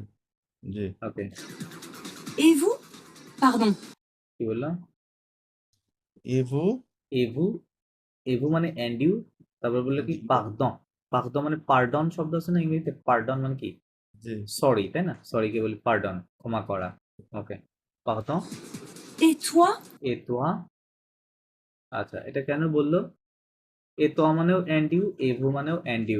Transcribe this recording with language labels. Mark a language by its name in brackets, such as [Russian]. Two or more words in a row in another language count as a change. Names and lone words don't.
[Bangla] জি, ওকে, [French] Et vous? Pardon. [Bangla] কি বললাম? [French] et vous, [Bangla] এভু, এভু মানে [English] and you. [Bangla] তারপর বললো কি? [English] And you. [Bangla] পাকদন। পাকদন মানে পার্ডন শব্দ আছে না ইংরেজিতে? পার্ডন মানে কি? জি, সরি, তাই না? সরি কে বলি পার্ডন, ক্ষমা করা। ওকে, পাকদন। [French] Et toi? et toi. [Bangla] আচ্ছা, এটা কেন বললো? [French] et toi [Bangla] মানেও [English] and you, [Bangla] এভু মানেও [English] and you.